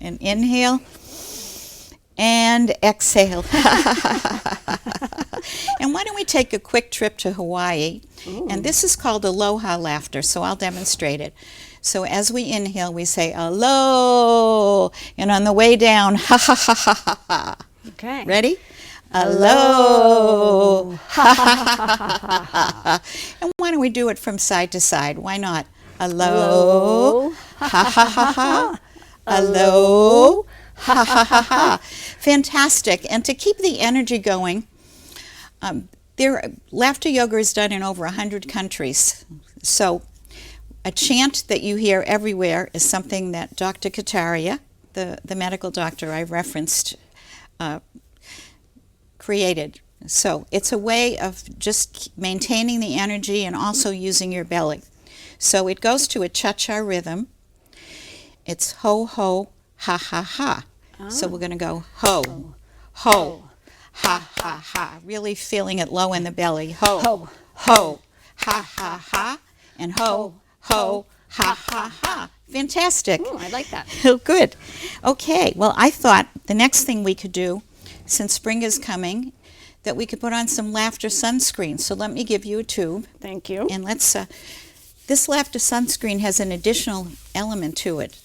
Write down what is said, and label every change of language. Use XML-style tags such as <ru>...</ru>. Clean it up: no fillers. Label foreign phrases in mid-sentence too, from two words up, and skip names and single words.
<en>And inhale and exhale. And why don't we take a quick trip to Hawaii? Ooh. And this is called aloha laughter, so I'll demonstrate it. So as we inhale, we say alo, and on the way down, ha ha ha ha ha ha. Okay. Ready? Alo, ha ha ha ha ha. And why don't we do it from side to side? Why not? Alo, ha ha ha ha. Alo, ha ha ha ha. Fantastic. And to keep the energy going, laughter yoga is done in over 100 countries. So a chant that you hear everywhere is something that Dr. Kataria, the medical doctor I referenced, created. So it's a way of just maintaining the energy and also using your belly. So it goes to a cha-cha rhythm. It's ho, ho, ha, ha, ha. Oh. So we're going to go ho, ho, ha, ha, ha. Really feeling it low in the belly. Ho, ho, ho, ha, ha, ha. And ho, ho, ha, ha, ha. Fantastic. Ooh, I like that. Oh, good. Okay, well, I thought the next thing we could do, since spring is coming, that we could put on some laughter sunscreen. So let me give you a tube. Thank you. And let's, this laughter sunscreen has an additional element to it.</en>